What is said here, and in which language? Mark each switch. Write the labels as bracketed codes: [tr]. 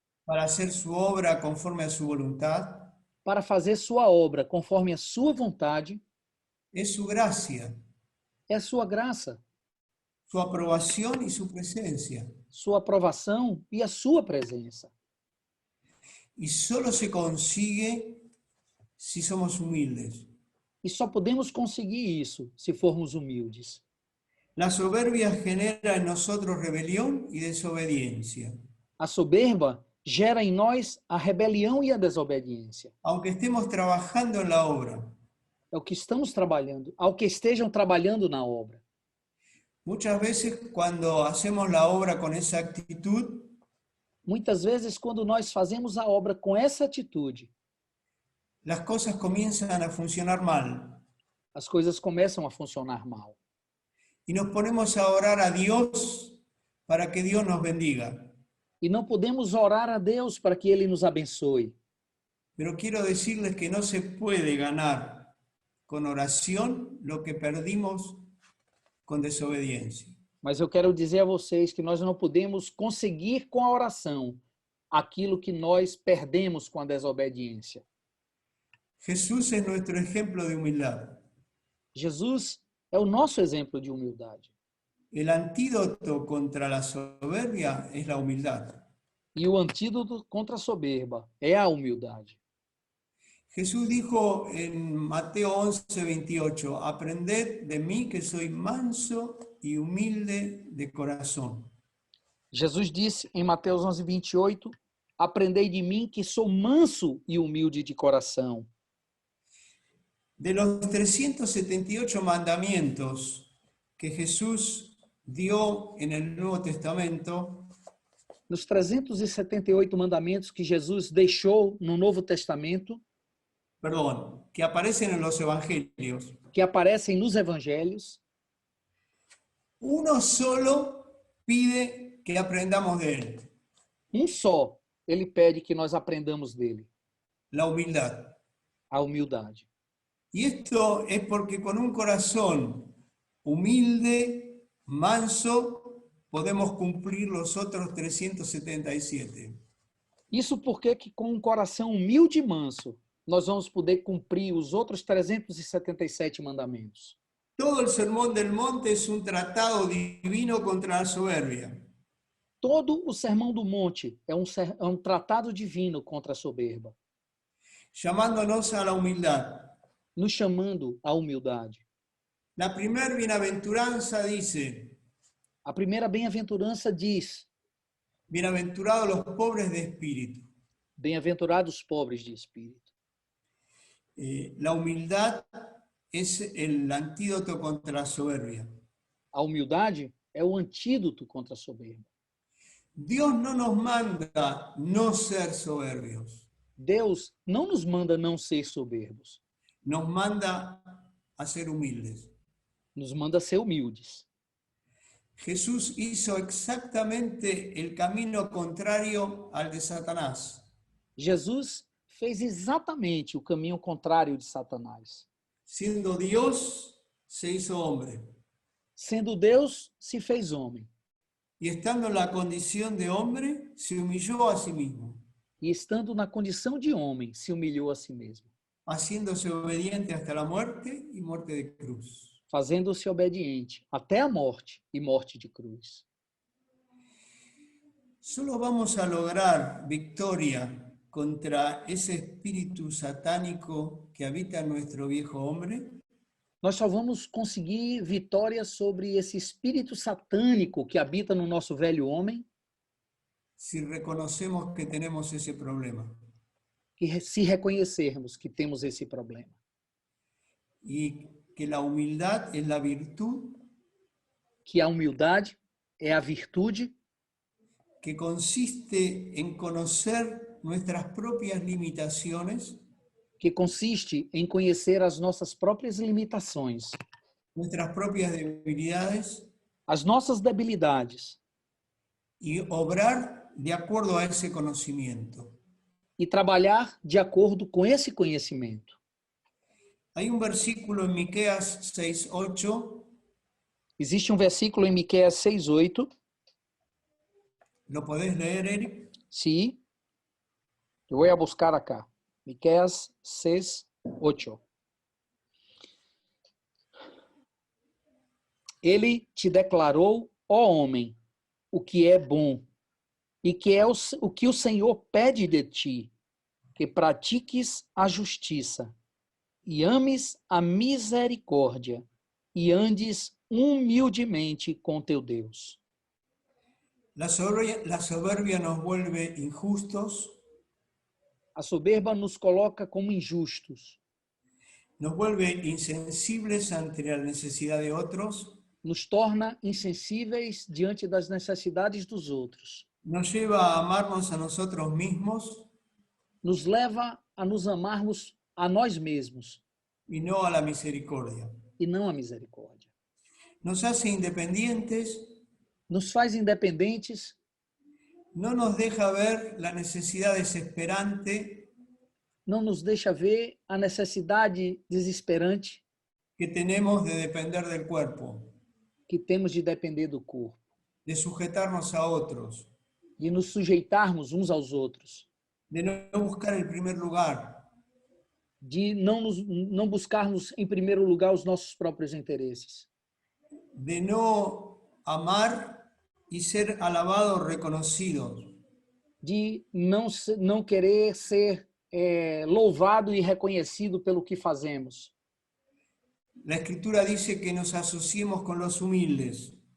[es] para hacer su obra conforme a su voluntad, [pt] para fazer sua obra conforme a sua vontade, [es] es su gracia, [pt] é a sua graça, [es] su aprobación y su presencia. [pt] sua aprovação e a sua presença. [es] Y solo se consigue si somos humildes. [pt] E só podemos conseguir isso se formos humildes. [es] La soberbia genera en nosotros rebelión y desobediencia. [pt] A soberba gera em nós a rebelião e a desobediência. [es] Aunque estemos trabajando en la obra, [pt] É o que estamos trabalhando, ao que estejam trabalhando na obra. [es] muchas veces cuando hacemos la obra con esa actitud, [pt] Muitas vezes, quando nós fazemos a obra com essa atitude, [es] las cosas comienzan a funcionar mal. [pt] as coisas começam a funcionar mal. [es] Y nos ponemos a orar a Dios para que Dios nos bendiga. [pt] E não podemos orar a Deus para que Ele nos abençoe. [es] Pero quiero decirles que no se puede ganar con oración lo que perdimos con desobediencia. [pt] Mas eu quero dizer a vocês que nós não podemos conseguir com a oração aquilo que nós perdemos com a desobediência. [es] Jesús es nuestro ejemplo de humildad. [pt] Jesus é o nosso exemplo de humildade. [es] El antídoto contra la soberbia es la humildad. [pt] E o antídoto contra a soberba é a humildade. [es] Jesús dijo en Mateo 11:28, aprended de mí que soy manso y humilde de corazón. [pt] Jesus disse em Mateus 11, 28, aprendei de mim que sou manso e humilde de coração. [es] De los 378 mandamientos que Jesús dio en el Nuevo Testamento, [pt] Nos 378 mandamentos que Jesus deixou no Novo Testamento, [es] que aparecen en los evangelios, [pt] que aparecem nos evangelhos, [es] uno solo pide que aprendamos de él, [pt] um só, ele pede que nós aprendamos dele, [es] la humildad. [pt] a humildade. [es] Y esto es porque con un corazón humilde, manso, podemos cumplir los otros 377. [pt] Isso porque que com um coração humilde e manso, nós vamos poder cumprir os outros 377 mandamentos. [es] Todo el Sermón del Monte es un tratado divino contra la soberbia. [pt] Todo o Sermão do Monte é um tratado divino contra a soberba, [es] Llamándonos a la humildad. [pt] nos chamando à humildade. [es] La primera bienaventuranza dice, [pt] A primeira bem-aventurança diz: [es] bienaventurados los pobres de espíritu. [pt] bem-aventurados os pobres de espírito. [es] La humildad es el antídoto contra la soberbia. [pt] A humildade é o antídoto contra a soberba. [es] Dios no nos manda no ser soberbios, [pt] Deus não nos manda não ser soberbos, [es] nos manda a ser humildes. [pt] nos manda ser humildes. [es] Jesús hizo exactamente el camino contrario al de Satanás. [pt] Jesus fez exatamente o caminho contrário de Satanás. [es] Siendo Dios, se hizo hombre. [pt] Sendo Deus, se fez homem. [es] Y estando en la condición de hombre, se humilló a sí mismo, [pt] E estando na condição de homem, se humilhou a si mesmo. [es] haciéndose obediente hasta la muerte y muerte de cruz. [pt] fazendo-se obediente até a morte e morte de cruz. [es] Solo vamos a lograr victoria contra ese espíritu satánico que habita en nuestro viejo hombre [pt] Nós só vamos conseguir vitória sobre esse espírito satânico que habita no nosso velho homem [es] si reconocemos que tenemos ese problema. [pt] se reconhecermos que temos esse problema. [es] Y que la humildad es la virtud [pt] Que a humildade é a virtude [es] que consiste en conocer nuestras propias limitaciones, [pt] que consiste em conhecer as nossas próprias limitações, [es] nuestras propias debilidades [pt] as nossas debilidades [es] y obrar de acuerdo a ese conocimiento. [pt] e trabalhar de acordo com esse conhecimento. [es] Hay un versículo en Miqueas 6:8, [pt] Existe um versículo em Miqueias 6:8. [es] ¿lo podés leer, Eric? [pt] Sí. Eu vou buscar acá. Miqueias 6:8. Ele te declarou, ó homem, o que é bom, e que é o que o Senhor pede de ti, que pratiques a justiça, e ames a misericórdia, e andes humildemente com teu Deus. [es] La soberbia nos vuelve injustos, [pt] A soberba nos coloca como injustos, [es] nos vuelve insensibles ante la necesidad de otros, [pt] nos torna insensíveis diante das necessidades dos outros, [es] nos lleva a amarnos a nosotros mismos [pt] nos leva a nos amarmos a nós mesmos [es] y no a la misericordia. [pt] e não a misericórdia. [es] Nos hace independientes, [pt] Nos faz independentes, [es] no nos deja ver la necesidad desesperante [pt] não nos deixa ver a necessidade desesperante [es] que tenemos de depender del cuerpo, [pt] que temos de depender do corpo, [es] de sujetarnos a otros, [pt] de nos sujeitarmos uns aos outros, [es] de no buscar el primer lugar, [pt] de não buscarmos em primeiro lugar os nossos próprios interesses, [es] de no amar y ser alabados, reconocidos, [pt] de não querer ser louvado e reconhecido pelo que fazemos. [es] La Escritura dice que nos asociemos con los humildes.